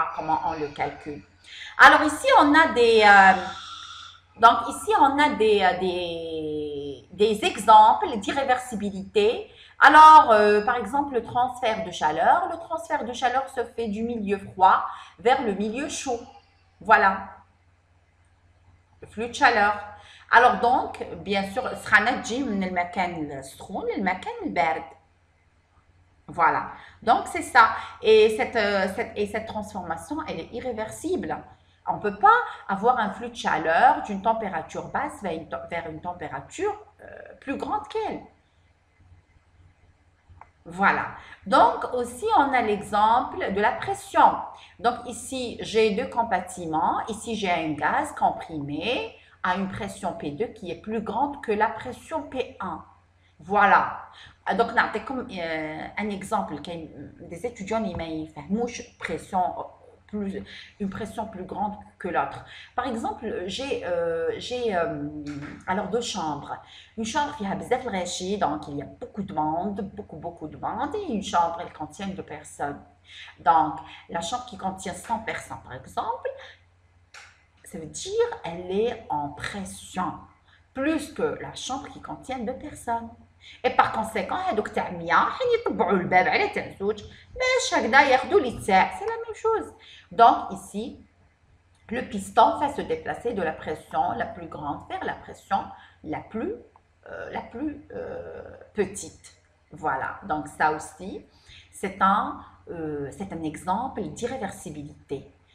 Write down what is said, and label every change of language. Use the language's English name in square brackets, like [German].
[French] Comment on le calcule. Alors ici on a des exemples d'irréversibilité. Alors, par exemple, le transfert de chaleur. Le transfert de chaleur se fait du milieu froid vers le milieu chaud. Voilà. Le flux de chaleur. Alors donc, bien sûr, [Arabic] سخانة تجي من المكان السخون للمكان البارد. [French] Voilà. Donc, c'est ça. Et cette transformation, elle est irréversible. On ne peut pas avoir un flux de chaleur d'une température basse vers une température plus grande qu'elle. Voilà. Donc, aussi, on a l'exemple de la pression. Donc, ici, j'ai deux compartiments. Ici, j'ai un gaz comprimé à une pression P2 qui est plus grande que la pression P1. Voilà. Donc, comme un exemple, des étudiants qui font une pression plus grande que l'autre. Par exemple, j'ai alors deux chambres. Une chambre qui a [Arabic] bzaf l'ghachi, [French] donc il y a beaucoup de monde, beaucoup de monde, et une chambre, elle contient deux personnes. Donc, la chambre qui contient 100 personnes, par exemple, ça veut dire elle est en pression, plus que la chambre qui contient deux personnes. Et par conséquent, [Arabic] هذوك تاع 100 حين يطبعوا الباب على تاع زوج باش هكذا ياخذوا لي تاع. [French] C'est la même chose. Donc ici, le piston fait se déplacer de la pression la plus grande vers la pression la plus petite. Voilà. Donc ça aussi, c'est un exemple d'irréversibilité.